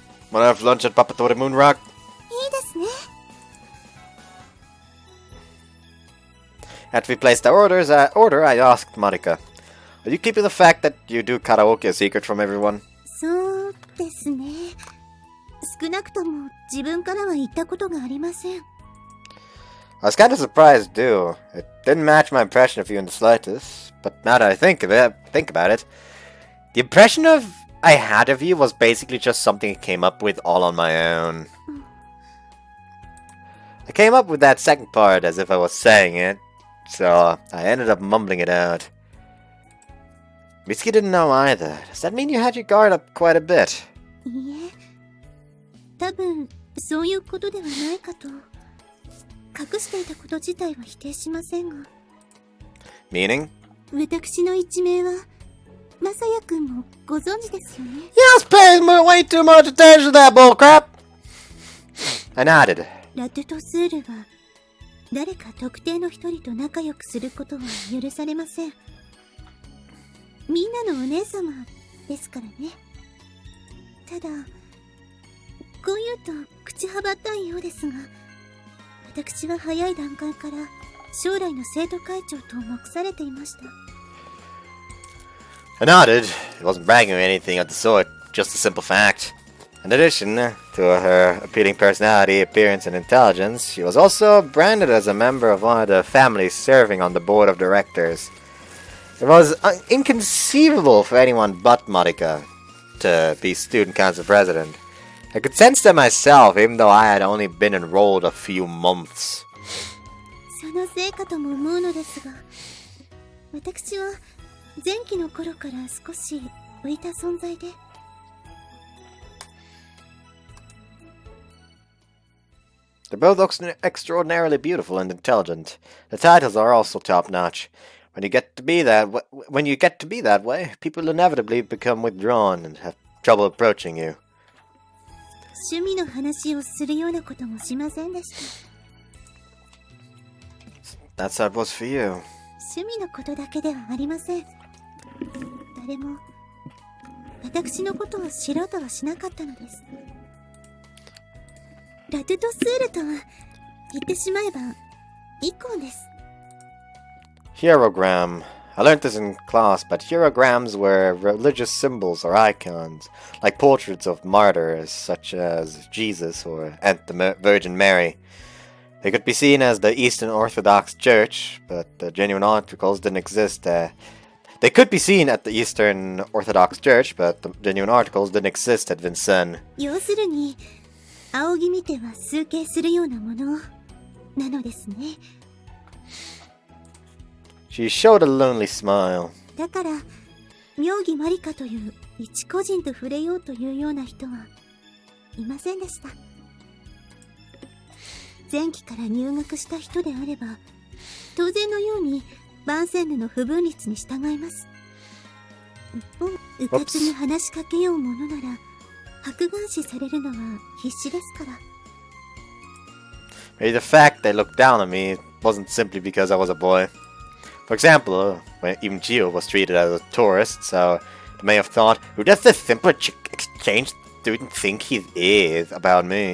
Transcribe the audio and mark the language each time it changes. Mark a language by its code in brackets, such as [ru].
[en] Wanna have lunch at Papatori Moon Rock? [ja] いいですね。 [en] After we placed our order, I asked Marika, "Are you keeping the fact that you do karaoke a secret from everyone?" [ja] そうですね。少なくとも自分からは言ったことがありません。 [en] I was kind of surprised too. It didn't match my impression of you in the slightest. But now that I think about it, the impression I had of you was basically just something I came up with all on my own. I came up with that second part as if I was saying it, so I ended up mumbling it out. Mitsuki didn't know either. Does that mean you had your guard up quite a bit? [ja] いいえ、多分そういうことではないかと。隠していたこと自体は否定しませんが。 [en] Meaning? [ja] 私の一面は、まさやくんもご存知ですよね。 [en] Yes, paying way too much attention to that bullcrap! I nodded. [ja] ラトゥとスールは、誰か特定の一人と仲良くすることは許されません。みんなのお姉様ですからね。ただ、こう言うと口はばったいようですが、私は早い段階から将来の生徒会長と目されていました。 [en] I nodded. It wasn't bragging or anything of the sort, just a simple fact. In addition to her appealing personality, appearance, and intelligence, she was also branded as a member of one of the families serving on the board of directors. It was inconceivable for anyone but Marika to be student council president. I could sense that myself, even though I had only been enrolled a few months. [ja] そのせいかとも思うのですが、私は前期の頃から少し浮いた存在で。 [en] They're both extraordinarily beautiful and intelligent. The titles are also top-notch. When you get to be that way, people inevitably become withdrawn and have trouble approaching you. [ja] 趣味の話をするようなこともしませんでした。 [en] That's how it was for you. [ja] 趣味のことだけではありません。誰も私のことを知ろうとはしなかったのです。ラトゥとスールとは言ってしまえばイコンです。 [en] Hierogram. I learned this in class, but hierograms were religious symbols or icons, like portraits of martyrs such as Jesus or the Virgin Mary. They could be seen as the Eastern Orthodox Church, but the genuine articles didn't exist. They could be seen at the Eastern Orthodox Church, but the genuine articles didn't exist at Vincennes. [ja] 要するに、仰ぎ見ては崇敬するようなものなのですね。 [en] She showed a lonely smile. [ja] だから、妙義マリカという一個人と触れようというような人はいませんでした。前期から入学した人であれば、当然のように番宣ヌの不分率に従います。一方、うかつに話しかけようものなら、白眼視されるのは必死ですから。 [en] Maybe the fact they looked down on me wasn't simply because I was a boy. For example, when even Gio was treated as a tourist, so they may have thought, who does this simple exchange student think he is about me?